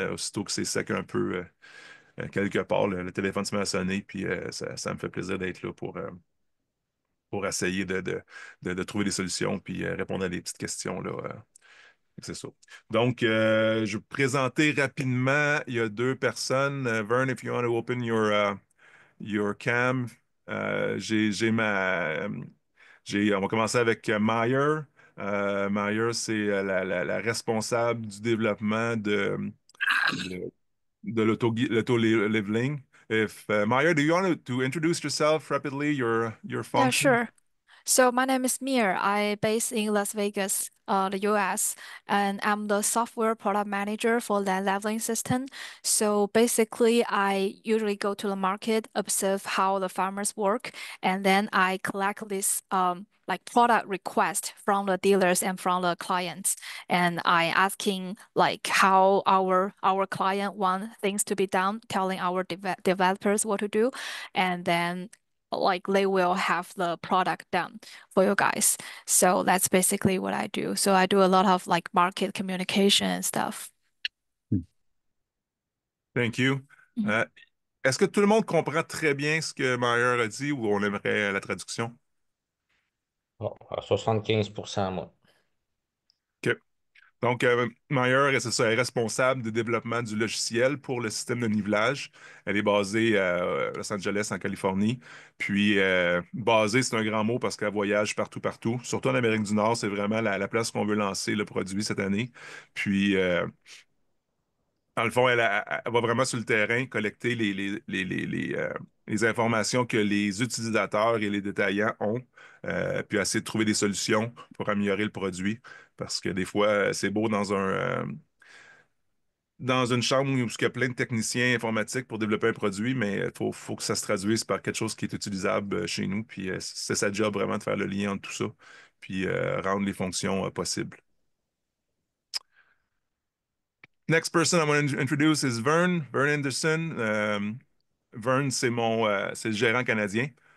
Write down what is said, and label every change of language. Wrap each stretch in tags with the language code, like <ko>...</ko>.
<fr>Aussitôt que c'est sec un peu quelque part, le téléphone se met à sonner, puis ça me fait plaisir d'être là pour essayer de trouver des solutions, puis répondre à des petites questions là. C'est ça. Donc, je vais vous présenter rapidement. Il y a deux personnes.</fr> <en>Vern, if you want to open your cam.</en> <fr>J'ai on va commencer avec Meyer. Meyer, c'est la responsable du développement de, de l'auto-leveling.</fr> <en>If Meyer, do you want to introduce yourself rapidly, your Yeah, function? sure. So my name is Mir. I based in Las Vegas, the US, and I'm the software product manager for land leveling system. So basically, I usually go to the market, observe how the farmers work, and then I collect this like product request from the dealers and from the clients, and I asking like how our client want things to be done, telling our developers what to do, and then like they will have the product done for you guys. So that's basically what I do. So I do a lot of like market communication and stuff. Thank you. Mhm.</en> <fr>Euh, Est-ce que tout le monde comprend très bien ce que Meyer a dit ou on aimerait la traduction? Bon, à 75%, moi. OK. Donc, Meyer, c'est ça, elle est responsable du développement du logiciel pour le système de nivelage. Elle est basée à Los Angeles, en Californie. Puis, basée, c'est un grand mot parce qu'elle voyage partout, partout. Surtout en Amérique du Nord, c'est vraiment la place qu'on veut lancer le produit cette année. Puis, dans le fond, elle va vraiment sur le terrain collecter les informations que les utilisateurs et les détaillants ont, puis essayer de trouver des solutions pour améliorer le produit. Parce que des fois, c'est beau dans une chambre où il y a plein de techniciens informatiques pour développer un produit, mais faut que ça se traduise par quelque chose qui est utilisable chez nous. Puis c'est sa job vraiment de faire le lien entre tout ça, puis rendre les fonctions possibles.</fr> <en>Next person I want to introduce is Vern Anderson.</en> <fr>Vern, c'est le gérant canadien.</fr>